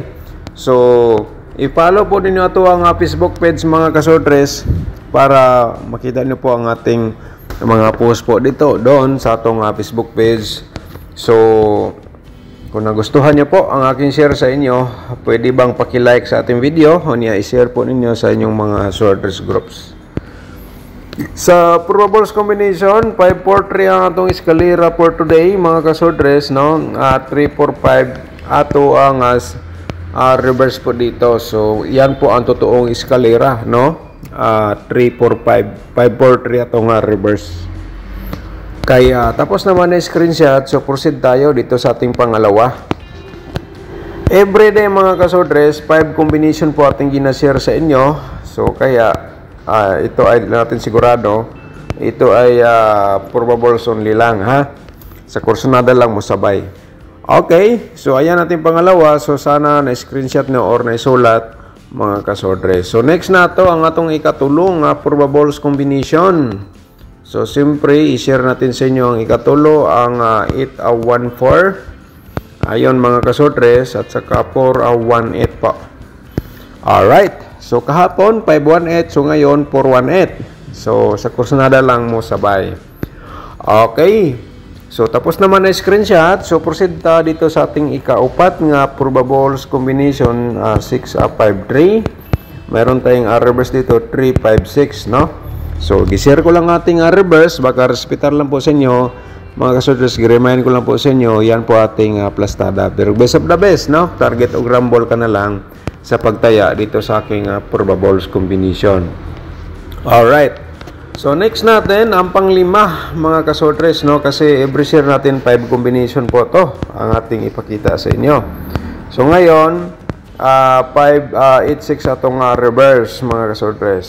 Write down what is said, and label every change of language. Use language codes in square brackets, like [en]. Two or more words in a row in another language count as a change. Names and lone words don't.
[tl] So, i-follow po ninyo ito ang Facebook page mga kasordres para makita nyo po ang ating mga post po dito doon sa atong Facebook page. So, kung nagustuhan nyo po ang aking share sa inyo, pwede bang paki-like sa ating video o niya i-share po ninyo sa inyong mga sworders groups. [ceb] Sa probables combination 543 ang atong eskalera for today mga kasordres no. 345 ato ang reverse po dito. [tl] So yan po ang totoong eskalera no. [ceb] 345 543 atong reverse. [tl] Kaya tapos naman na screenshot, so proceed tayo dito sa ating pangalawa. Everyday mga kasodres, 5 combination po ating ginashare sa inyo. So kaya ito ay natin sigurado, ito ay [en] probables only [tl] lang ha. [ceb] Sa kursonada lang mo sabay. Okay, so ayan natin pangalawa. [tl] So sana na-screenshot nyo or na-isulat mga kasodres. [ceb] So next na to ang atong ikatulong probables combination. [tl] So siyempre i-share natin sa inyo ang ikatulo, ang 814. Ayon mga kasodres, at saka 418 po. Alright, so kahapon 518, so ngayon 418. [ceb] So sa kursonada lang mo sabay. [tl] Okay. So tapos naman na screenshot, so proceed ta dito sa ating ikaupat nga probables combination 653. Meron tayong reverse dito 356, no? So gi-share ko lang ating reverse, baka respetar lang po sa inyo mga kasodres, gi-remind ko lang po sa inyo, yan po ating plastada. [en] Pero best of the best, no? [tl] Target o rumble ka na lang sa pagtaya dito sa aking probables combination. Alright. So next natin ang panglima mga kasodres, no, kasi every share natin 5 combination po to ang ating ipakita sa inyo. [ceb] So ngayon 586 atong reverse mga kasodres.